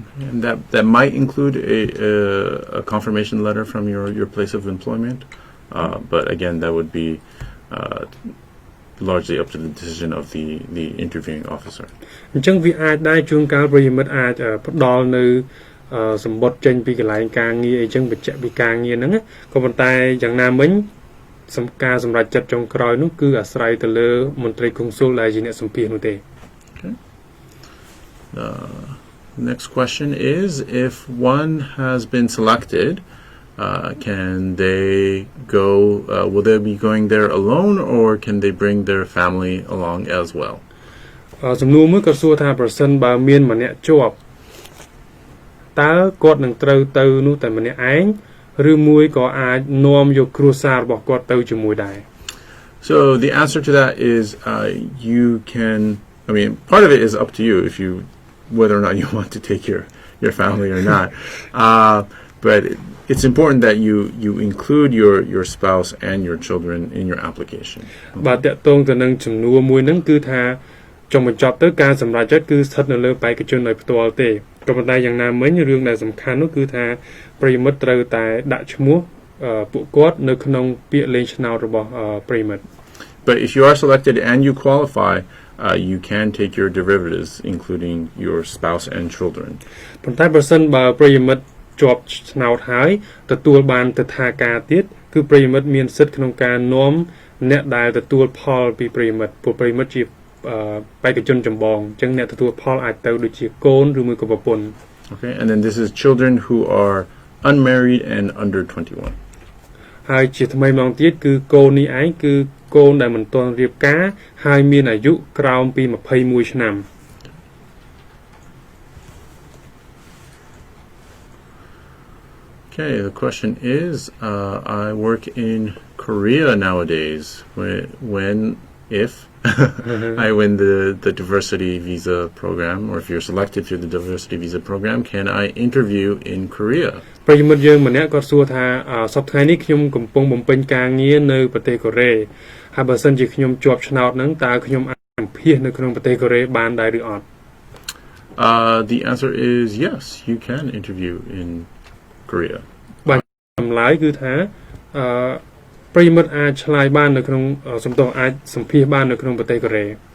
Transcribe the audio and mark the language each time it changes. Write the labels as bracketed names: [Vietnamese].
[English] And that might include a confirmation letter from your place of employment, but again that would be largely up to the decision of the interviewing officer. [Khmer] អញ្ចឹងវាអាចដែរជួនកាលប្រិយមិត្តអាចផ្ដល់នៅសម្បត្តិចេញពីកន្លែងការងារអីចឹងបញ្ជាក់ពីការងារហ្នឹងក៏ប៉ុន្តែយ៉ាងណាមិញការសម្រេចចិត្តចុងក្រោយនោះគឺអាស្រ័យទៅលើមន្ត្រីកុងស៊ុលដែលជាអ្នកសម្ភាសនោះទេ [English] Next question is, if one has been selected, can they go, will they be going there alone or can they bring their family along as well? [Khmer] សំណួរមួយក៏សួរថាប្រសិនបើមានម្នាក់ជាប់តើគាត់នឹងត្រូវទៅនោះតែម្នាក់ឯងឬមួយក៏អាចនាំយកគ្រួសាររបស់គាត់ទៅជាមួយដែរ [English] So the answer to that is you can, I mean, part of it is up to you if you whether or not you want to take your family or not. But it's important that you include your spouse and your children in your application. [Khmer] បាទតកតងទៅនឹងចំនួនមួយហ្នឹងគឺថាចុងបញ្ចប់ទៅការសម្រេចចិត្តគឺស្ថិតនៅលើបេក្ខជនដោយផ្ទាល់ទេក៏ប៉ុន្តែយ៉ាងណាមិញរឿងដែលសំខាន់នោះគឺថាប្រិយមិត្តត្រូវតែដាក់ឈ្មោះពួកគាត់នៅក្នុងពាក្យលេងឆ្នោតរបស់ប្រិយមិត្ត [English] But if you are selected and you qualify, you can take your derivatives, including your spouse and children. [Khmer] ប៉ុន្តែប្រសិនបើប្រិយមិត្តជាប់ឆ្នោតហើយទទួលបានទិដ្ឋាការទៀតគឺប្រិយមិត្តមានសិទ្ធិក្នុងការនាំអ្នកដែលទទួលផលពីប្រិយមិត្តពួកប្រិយមិត្តជាបេក្ខជនចម្បងអញ្ចឹងអ្នកទទួលផលអាចទៅដូចជាកូនឬមួយក៏ប្រពន្ធ [English] Okay, and then this is children who are unmarried and under 21. [Khmer] ហើយជាថ្មីម្ដងទៀតគឺកូននេះឯងគឺកូនដែលមិនទាន់រៀបការហើយមានអាយុក្រោមពី21ឆ្នាំ [English] Okay, the question is, I work in Korea nowadays. When if I win the diversity visa program, or if you're selected through the diversity visa program, can I interview in Korea? [Khmer] ប្រិយមិត្តយើងម្នាក់គាត់សួរថាសប្តាហ៍នេះខ្ញុំកំពុងបំពេញការងារនៅប្រទេសកូរ៉េហើយបើសិនជាខ្ញុំជាប់ឆ្នោតហ្នឹងតើខ្ញុំអាចសម្ភាសនៅក្នុងប្រទេសកូរ៉េបានដែរឬអត់ [English] The answer is yes, you can interview in Korea. [Khmer] បាទចម្លើយគឺថាប្រិយមិត្តអាចឆ្លើយបាននៅក្នុងសំទោសអាចសម្ភាសបាននៅក្នុងប្រទេសកូរ៉េ